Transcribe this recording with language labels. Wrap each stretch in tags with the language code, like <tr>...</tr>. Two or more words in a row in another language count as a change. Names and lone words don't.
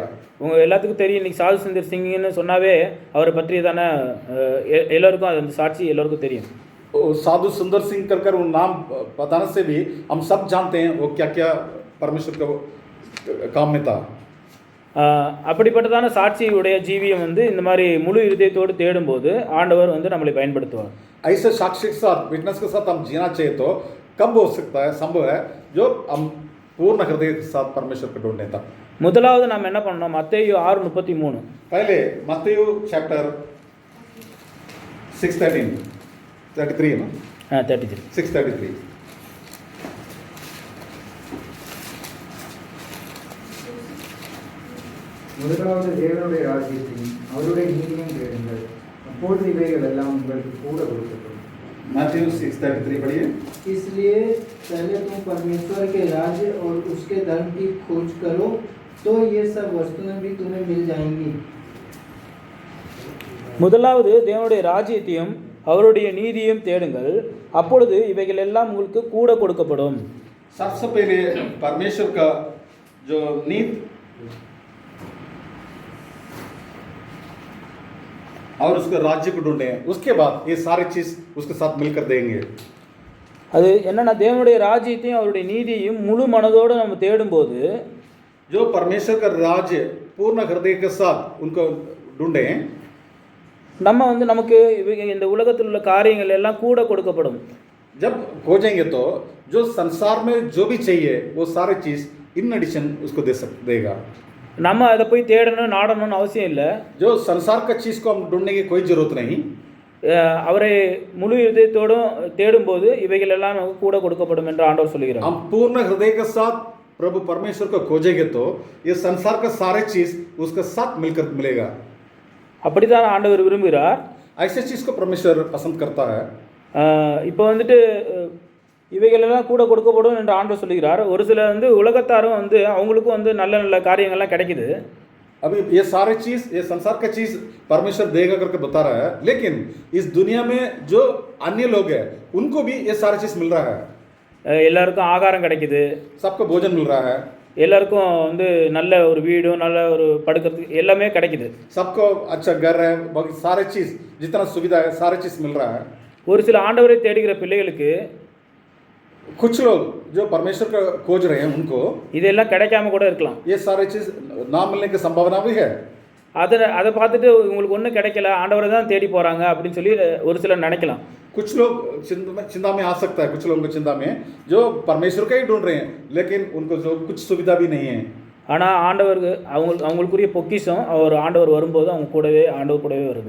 <ta>உங்கள் எல்லாத்துக்கும் தெரியும், இன்னைக்கு சாது சுந்தர் சிங்னு சொன்னாவே அவரை பற்றியதான எல்லோருக்கும் அந்த சாட்சி எல்லோருக்கும் தெரியும்.</ta> <hi>साधु सुंदर सिंह कर उन नाम बताने से भी हम सब जानते हैं वो क्या क्या परमेश्वर का काम में था।</hi> <ta>அப்படிப்பட்டதான சாட்சியுடைய ஜீவியம் வந்து இந்த மாதிரி முழு இருதயத்தோடு தேடும்போது ஆண்டவர் வந்து நம்மளை பயன்படுத்துவார்.</ta> <hi>ऐसे साक्षी के साथ विटनेस के साथ हम जीना चाहिए तो कब हो सकता है, संभव है जो हम पूर्ण हृदय के साथ परमेश्वर को ढूंढने तक।</hi> <ta>முதலாவது நாம் என்ன பண்ணணும், மத்தேயு 6:33.</ta> <hi>पहले मत्तयु चैप्टर 6:33 है ना, 33. 6:33</hi> <ta>முதலாவது தேவனுடைய ராஜ்யத்தையும் அவருடைய நீதியையும் தேடுங்கள், அப்பொழுது இவைகள் எல்லாம் உங்களுக்கு கூட கொடுக்கப்படும்.</ta> <hi>मत्तयु 6:33 पढ़िए। इसलिए पहले तुम परमेश्वर के राज्य और उसके धर्म की खोज करो, तो ये सब वस्तुएं भी तुम्हें मिल जाएंगी.</hi> <ta>முதலாவது தேவனுடைய ராஜ்யத்தையும் அவருடைய நீதியையும் தேடுங்கள், அப்பொழுது இவைகள் எல்லாம் உங்களுக்கு கூட கொடுக்கப்படும்.</ta> <hi>सबसे पहले परमेश्वर का जो नीति और उसका राज्य को ढूंढे, उसके बाद ये सारी चीज उसके साथ मिलकर देंगे।</hi> <ta>அது என்னன்னா, தேவனுடைய ராஜ்யத்தையும் அவருடைய நீதியையும் முழு மனதோடு நம்ம தேடும்போது</ta> <hi>जो परमेश्वर का राज्य पूर्ण हृदय के साथ उनको ढूंढे,</hi> <ta>நம்ம வந்து நமக்கு இந்த உலகத்தில் உள்ள காரியங்கள் எல்லாம் கூட கொடுக்கப்படும்.</ta> <hi>जब खोजेंगे तो जो संसार में जो भी चाहिए वो सारी चीज</hi> <en>in addition</en> <hi>उसको देगा।</hi> <ta>நம்ம அதை போய் தேடணும் நாடணும்னு அவசியம் இல்லை.</ta> <hi>जो संसार का चीज को हम ढूंढने की कोई जरूरत नहीं।</hi> <ta>அவரை முழு இதயத்தோடும் தேடும்போது இவைகள் எல்லாம் நமக்கு கூட கொடுக்கப்படும் என்று ஆண்டவர் சொல்கிறார்.</ta> <hi>हम पूर्ण हृदय के साथ प्रभु परमेश्वर को खोजेंगे तो ये संसार का सारे चीज उसके साथ मिलकर मिलेगा।</hi> <ta>அப்படிதான் ஆண்டவர் விரும்புகிறார்.</ta> <hi>ऐसे चीज को परमेश्वर पसंद करता है।</hi> <ta>இப்போ வந்துட்டு இவைகள் எல்லாம் கூட கொடுக்கப்படும் என்று ஆண்டவர் சொல்கிறார். ஒரு சில வந்து உலகத்தாரும் வந்து அவங்களுக்கும் வந்து நல்ல நல்ல காரியங்கள்லாம் கிடைக்குது.</ta> <hi>अभी ये सारे चीज ये संसार का चीज परमेश्वर देगा करके बता रहा है, लेकिन इस दुनिया में जो अन्य लोग हैं उनको भी ये सारा चीज मिल रहा है।</hi> <ta>எல்லாருக்கும் ஆகாரம் கிடைக்குது,</ta> <hi>सबको भोजन मिल रहा है,</hi> <ta>எல்லாருக்கும் வந்து நல்ல ஒரு வீடும் நல்ல ஒரு படுக்கிறதுக்கு எல்லாமே கிடைக்குது.</ta> <hi>सबको अच्छा घर है, बाकी सारे चीज जितना सुविधा है सारे चीज मिल रहा है।</hi> <ta>ஒரு சில ஆண்டவரை தேடுகிற பிள்ளைகளுக்கு</ta> <hi>कुछ लोग जो परमेश्वर का खोज रहे हैं उनको</hi> <ta>இதெல்லாம் கிடைக்காம கூட இருக்கலாம்.</ta> <hi>ये सारे चीज ना मिलने की संभावना भी है।</hi> <ta>அதை பார்த்துட்டு உங்களுக்கு ஒன்றும் கிடைக்கல, ஆண்டவரை தான் தேடி போகிறாங்க அப்படின்னு சொல்லி ஒரு சிலர் நினைக்கலாம்.</ta> <hi>कुछ लोग चिंता में आ सकता है, कुछ लोगों को चिंता में जो परमेश्वर का ही ढूंढ रहे हैं, लेकिन उनको जो कुछ सुविधा भी नहीं है।</hi> <ta>ஆனால் ஆண்டவருக்கு அவங்களுக்குரிய பொக்கிஷம் அவர் ஆண்டவர் வரும்போது அவங்க கூடவே ஆண்டவர் கூடவே வருது.</ta>